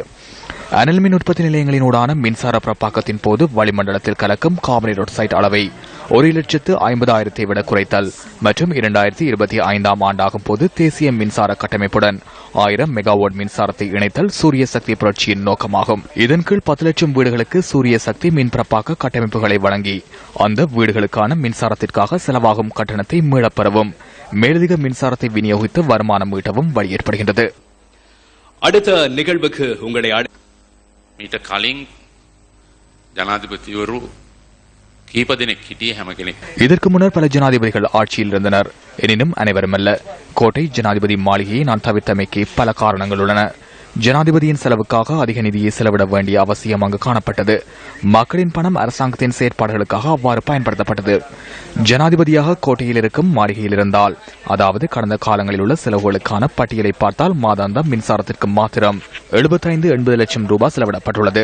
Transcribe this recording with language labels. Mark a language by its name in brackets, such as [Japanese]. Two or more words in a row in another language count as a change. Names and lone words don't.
[Tamil] அனல் மின் உற்பத்தி நிலையங்களினூடான மின்சார பிறப்பாக்கத்தின் போது வளிமண்டலத்தில் கலக்கும் [English] carbon dioxide [Tamil] அளவை 1,50,000 விட குறைத்தல் மற்றும் 2025 ஆண்டாகும் போது தேசிய மின்சார கட்டமைப்புடன் 1000 மெகாவாட் மின்சாரத்தை இணைத்தல் சூரிய சக்தி புரட்சியின் நோக்கமாகும். இதன் கீழ் 10 லட்சம் வீடுகளுக்கு சூரிய சக்தி மின் பிறப்பாக்க கட்டமைப்புகளை வழங்கி அந்த வீடுகளுக்கான மின்சாரத்திற்காக செலவாகும் கட்டணத்தை மீளப்பெறவும் மேலதிக மின்சாரத்தை விநியோகித்து வருமானம் ஈட்டவும் வழி ஏற்படுகின்றது. அடுத்த நிகழ்வுக்கு உங்களை [Sinhala] මීට කලින් ජනාධිපතිවරු කීප දෙනෙක් හිටියේ හැම කෙනෙක්. [Tamil] இதற்கு முன்னர் பல ஜனாதிபதிகள் ஆட்சியில் இருந்தனர். எனினும் அனைவருமல்ல. கோட்டை ஜனாதிபதி மாளிகையை நான் தவிர்த்தமைக்கு பல காரணங்கள் உள்ளன. ஜனாதிபதியின் செலவுக்காக அதிக நிதியை செலவிட வேண்டிய அவசியம் அங்கு காணப்பட்டது. மக்களின் பணம் அரசாங்கத்தின் செயற்பாடுகளுக்காக அவ்வாறு பயன்படுத்தப்பட்டது. ஜனாதிபதியாக கோட்டையில் இருக்கும் மாளிகையில் இருந்தால், அதாவது கடந்த காலங்களில் உள்ள செலவுகளுக்கான பட்டியலை பார்த்தால் மாதாந்த மின்சாரத்திற்கு மாத்திரம் 75-80 லட்சம் ரூபாய் செலவிடப்பட்டுள்ளது.